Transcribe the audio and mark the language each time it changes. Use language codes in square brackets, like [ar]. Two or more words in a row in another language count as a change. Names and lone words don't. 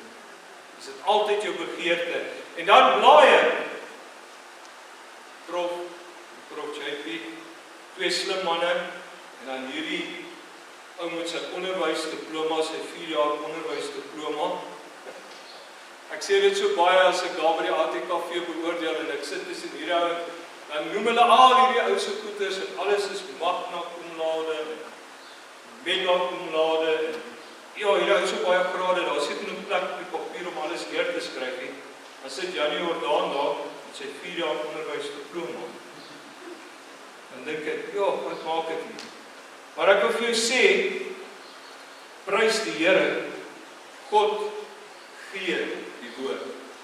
[af] Is dit altyd jou begeerte? En dan blaai Prof JP, 2 slim manne, en dan hierdie ou met sy onderwysdiploma, sy 4 jaar onderwysdiploma. Ek sê dit so baie as ek daar by die ATKV beoordeel en ek sit tussen hierdie ou, dan noem hulle al hierdie ou se goeders en alles is [la] magna cum laude, mega cum laude, [af] en ja, hierdie ou so baie grade, daar sit nie 'n plek op die papier om alles neer te skryf nie. Dan sit Janie Jordaan daar met sy 4 jaar onderwysdiploma. Dan dink ek, ja, wat maak dit nie? Maar ek wil vir jou sê, prys die Here, God gee die woord.